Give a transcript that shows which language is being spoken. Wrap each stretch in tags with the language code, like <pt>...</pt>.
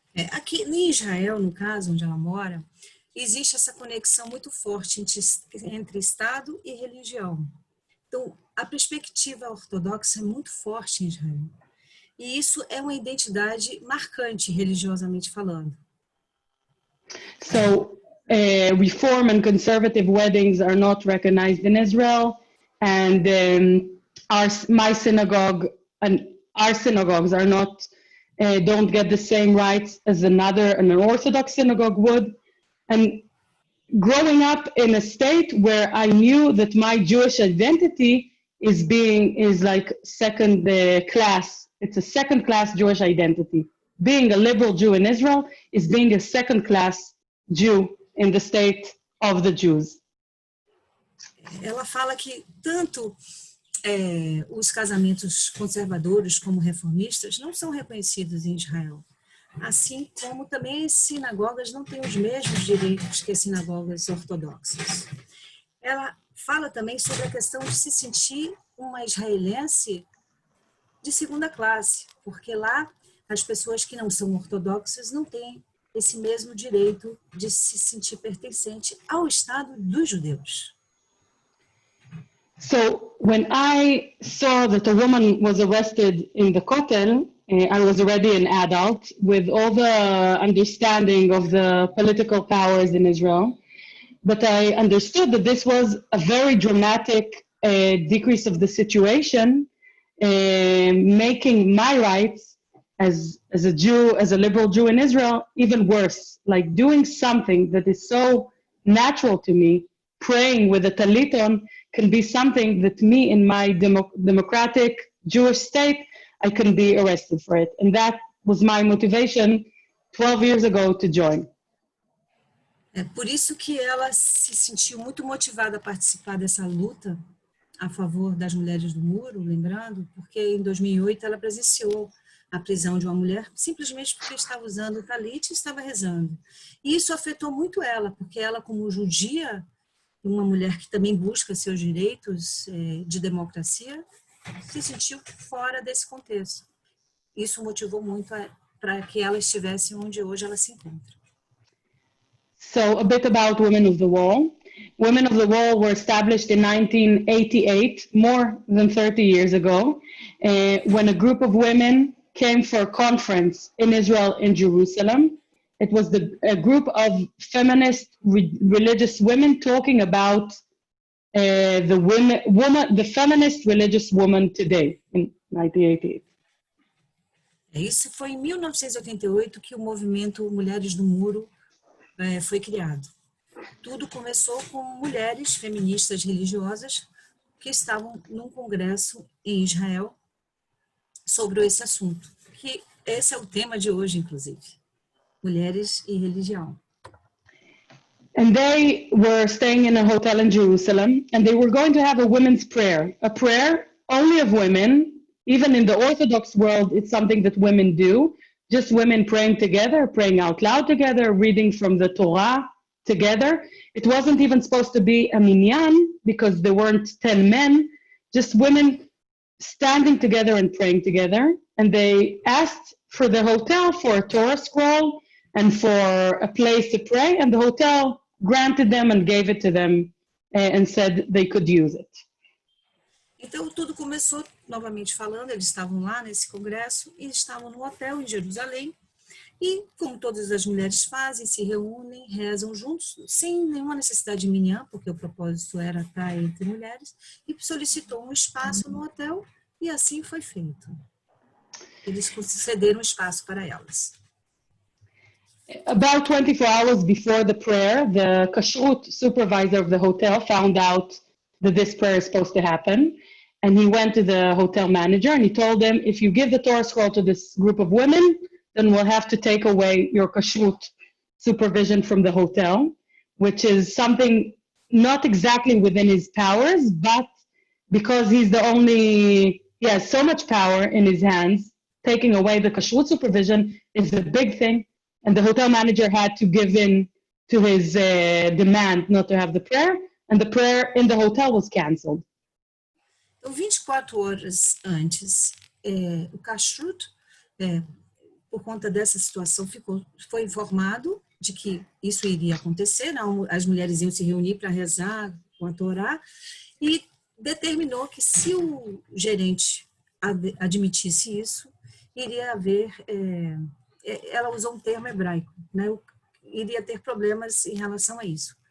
<pt>Aqui em Israel, no caso, onde ela mora, existe essa conexão muito forte entre Estado e religião. Então, a perspectiva ortodoxa é muito forte em Israel. E isso é uma identidade marcante, religiosamente falando.</pt> <en>So, Reform and conservative weddings are not recognized in Israel, and my synagogue and our synagogues are not don't get the same rights as an Orthodox synagogue would. And growing up in a state where I knew that my Jewish identity is like second class. It's a second class Jewish identity. Being a liberal Jew in Israel is being a second class Jew in the state of the Jews.</en> <pt>Ela fala que tanto os casamentos conservadores como reformistas não são reconhecidos em Israel. Assim como também as sinagogas não têm os mesmos direitos que as sinagogas ortodoxas. Ela fala também sobre a questão de se sentir uma israelense de segunda classe, porque lá as pessoas que não são ortodoxas não têm esse mesmo direito de se sentir pertencente ao Estado dos judeus.</pt> <en>So when I saw that a woman was arrested in the Kotel, I was already an adult with all the understanding of the political powers in Israel. But I understood that this was a very dramatic decrease of the situation, making my rights as a Jew, as a liberal Jew in Israel, even worse. Like doing something that is so natural to me, praying with a talit on, can be something that me in my democratic Jewish state, I can be arrested for it. And that was my motivation 12 years ago to join.</en> <pt>É por isso que ela se sentiu muito motivada a participar dessa luta a favor das mulheres do muro, lembrando, porque em 2008 ela presenciou a prisão de uma mulher simplesmente porque estava usando o talit e estava rezando. E isso afetou muito ela, porque ela, como judia, uma mulher que também busca seus direitos de democracia, se sentiu fora desse contexto. Isso motivou muito para que ela estivesse onde hoje ela se encontra.</pt> <en>So a bit about Women of the Wall. Women of the Wall were established in 1988, more than 30 years ago, when a group of women came for a conference in Israel in Jerusalem. It was a group of feminist religious women talking about the feminist religious woman today in 1988.</en> <pt>Isso foi em 1988 que o movimento Mulheres do Muro foi criado. Tudo começou com mulheres feministas religiosas que estavam num congresso em Israel sobre esse assunto, que esse é o tema de hoje, inclusive. Mulheres e religião.</pt> <en>And they were staying in a hotel in Jerusalem, and they were going to have a women's prayer, a prayer only of women. Even in the Orthodox world, it's something that women do, just women praying together, praying out loud together, reading from the Torah together. It wasn't even supposed to be a minyan because there weren't 10 men, just women standing together and praying together. And they asked for the hotel for a Torah scroll and for a place to pray, and the hotel granted them and gave it to them and said they could use it.</en> <pt>Então, tudo começou, novamente falando, eles estavam lá nesse congresso e estavam no hotel em Jerusalém. E, como todas as mulheres fazem, se reúnem, rezam juntos, sem nenhuma necessidade de minyan, porque o propósito era estar entre mulheres, e solicitou um espaço no hotel, e assim foi feito. Eles concederam espaço para elas.</pt> <en>About 24 hours before the prayer, the kashrut supervisor of the hotel found out that this prayer is supposed to happen. And he went to the hotel manager and he told them, if you give the Torah scroll to this group of women, then we'll have to take away your kashrut supervision from the hotel, which is something not exactly within his powers, but because he's the only, he has so much power in his hands, taking away the kashrut supervision is a big thing. And the hotel manager had to give in to his demand not to have the prayer, and the prayer in the hotel was canceled.</en> <pt>Então, 24 horas antes, o kashrut, por conta dessa situação, foi informado de que isso iria acontecer, não, as mulheres iam se reunir para rezar com a Torá, e determinou que se o gerente admitisse isso, iria haver, ela usou um termo hebraico, né, iria ter problemas em relação a isso.</pt>